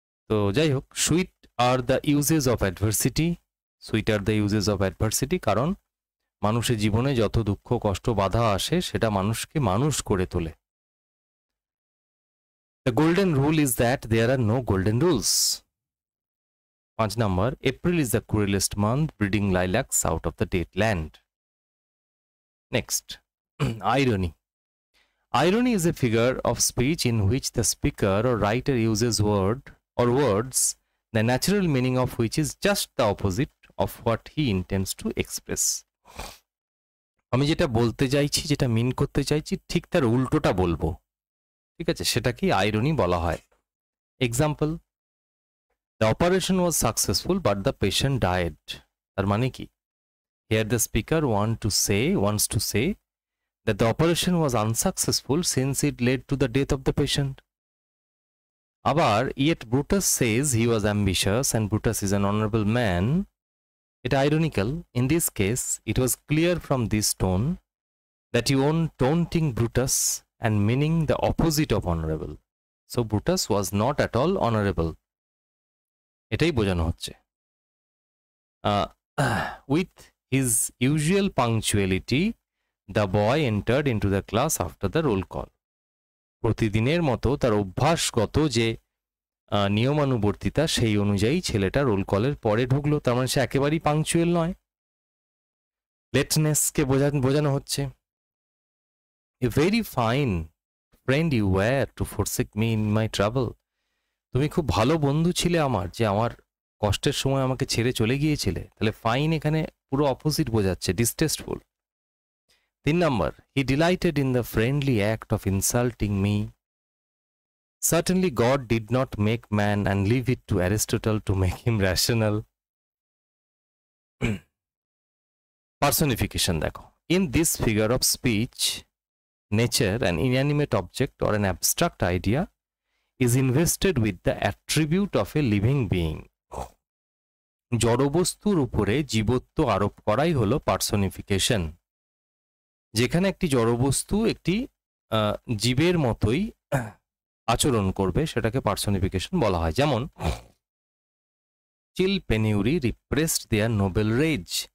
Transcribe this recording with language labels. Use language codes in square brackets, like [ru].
[bn] তো যাই হোক, [en] sweet are the uses of adversity, [bn] sweet are the uses of adversity, কারণ মানুষের জীবনে যত দুঃখ কষ্ট বাধা আসে সেটা মানুষকে মানুষ করে তোলে। [en] The golden rule is that there are no golden rules. [bn] 5 number, [en] April is the cruellest month breeding lilacs out of the dead land. Next, irony. Irony is a figure of speech in which the speaker or writer uses words, the natural meaning of which is just the opposite of what he intends to express. [bn] আমি যেটা বলতে চাইছি, যেটা মিন করতে চাইছি, ঠিক তার উল্টোটা বলবো। ঠিক আছে, সেটাকে আইরনি বলা হয়। [en] Example, the operation was successful but the patient died. [bn] তার মানে কি? [en] Here the speaker wants to say that the operation was unsuccessful since it led to the death of the patient. [bn] Abar, [en] yet Brutus says he was ambitious and Brutus is an honorable man. It ironical. In this case, it was clear from this tone that you own taunting Brutus and meaning the opposite of honorable. So Brutus was not at all honorable. [bn] এটাই বোঝানো হচ্ছে। [en] With his usual punctuality, the boy entered into the class after the roll call. [bn] প্রতিদিনের মতো তার অভ্যাসগত যে নিয়মানুবর্তিতা, সেই অনুযায়ী ছেলেটা রোল কলের পরে ঢুকলো। তার মানে সে একেবারেই পাংচুয়াল নয়। লেটনেসকে বোঝানো হচ্ছে। [en] A very fine friend you were to forsake me in my travel. [bn] তুমি খুব ভালো বন্ধু ছিলে আমার, যে আমার কষ্টের সময় আমাকে ছেড়ে চলে গিয়েছিলে। তাহলে ফাইন এখানে পুরো অপোজিট বোঝাচ্ছে, ডিসটেস্টফুল। [en] 3 number, he delighted in the friendly act of insulting me. Certainly God did not make man and leave it to Aristotle to make him rational. [bn] Personification দেখো। [en] In this figure of speech, nature, an inanimate object or an abstract idea, is invested with the attribute of a living being. [bn] জড়বস্তুর উপরে জীবত্ব আরোপ করাই হলো personification. যেখানে একটি জড়বস্তু একটি জীবের মতোই আচরণ করবে, সেটাকে পার্সনিফিকেশন বলা হয়। যেমন, [en] Chill penury repressed their noble rage.